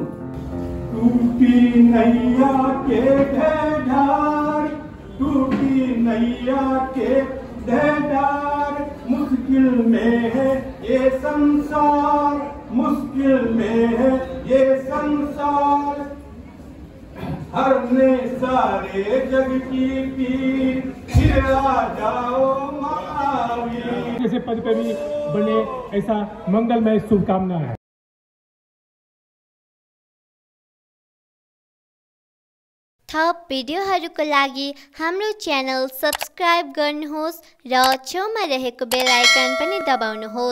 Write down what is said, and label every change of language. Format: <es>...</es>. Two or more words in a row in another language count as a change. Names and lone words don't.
<hi>टूटी नैया के ढेढार, टूटी नैया के ढेढार, मुश्किल में है ये संसार, मुश्किल में है ये संसार, हरने सारे जग की पीर, फिर आ जाओ महावीर। जैसे पद कवि बने, ऐसा मंगलमय शुभकामना है।</hi> <ne>थप भिडियोहरूको लागि हाम्रो च्यानल सब्स्क्राइब गर्नुहोस् र छेउमा रहेको बेल आइकन पनि दबाउनुहोस्।</ne>